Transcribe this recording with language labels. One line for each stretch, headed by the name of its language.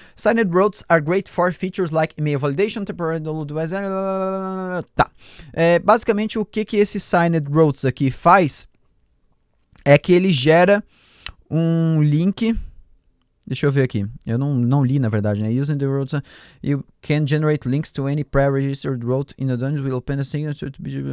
English: Signed Routes are great for features like email validation, temporary download.
Portuguese: Tá. Basicamente, o que esse Signed Routes aqui faz é que ele gera um link. Deixa eu ver aqui. Eu não li, na verdade, né?
English: Using the routes, you can generate links to any pre-registered route in the dungeon will append a signature to be...